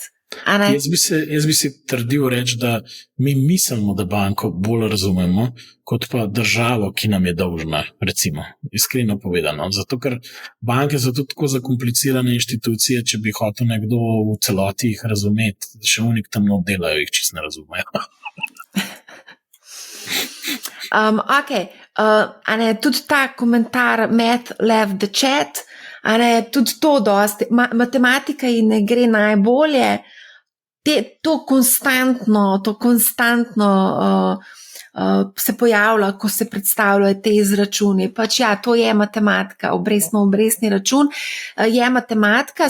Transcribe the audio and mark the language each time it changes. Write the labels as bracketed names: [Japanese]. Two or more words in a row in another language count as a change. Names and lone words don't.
[Slovenian] Jaz bi si trdil reči, da mi mislimo, da banko bolj razumemo, kot pa državo, ki nam je dolžna, recimo, iskreno povedano. Zato, ker banke so tudi tako zakomplicirane inštitucije, če bi hotel nekdo v celoti jih razumeti, še unik tam delajo, jih čisto ne razumejo. Tudi ta komentar [English] Matt left the chat, [Slovenian] tudi to dosti, matematika ji ne gre najbolje, to konstantno se pojavlja, ko se predstavljajo te izračuni. Pač ja, to je matematika, obrestni račun je matematika.